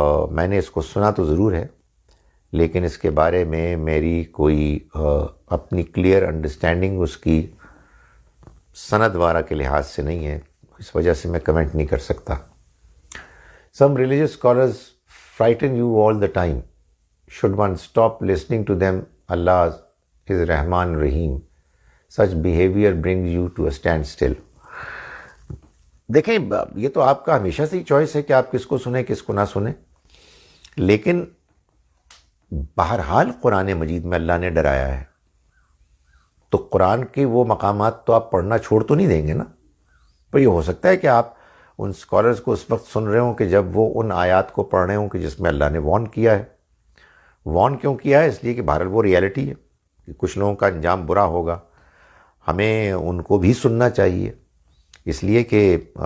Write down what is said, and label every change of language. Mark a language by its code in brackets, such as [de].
[ur] میں نے اس کو سنا تو ضرور ہے، لیکن اس کے بارے میں میری کوئی اپنی کلیئر انڈرسٹینڈنگ اس کی سند وارہ کے لحاظ سے نہیں ہے، اس وجہ سے میں کمنٹ نہیں کر سکتا۔ [en] Some religious scholars frighten you all the time. Should one stop listening to them? Allah is Rahman Rahim. Such behavior brings you to a standstill. [ur] دیکھیں، یہ تو آپ کا ہمیشہ سے ہی چوائس ہے کہ آپ کس کو سنیں کس کو نہ سنیں، لیکن بہرحال قرآن مجید میں اللہ نے ڈرایا ہے، تو قرآن کے وہ مقامات تو آپ پڑھنا چھوڑ تو نہیں دیں گے نا۔ پر یہ ہو سکتا ہے کہ آپ ان اسکالرز کو اس وقت سن رہے ہوں کہ جب وہ ان آیات کو پڑھ رہے ہوں کہ جس میں اللہ نے وارن کیا ہے۔ وارن کیوں کیا ہے؟ اس لیے کہ بہرحال وہ ریالٹی ہے کہ کچھ لوگوں کا انجام برا ہوگا، ہمیں ان کو بھی سننا چاہیے، اس لیے کہ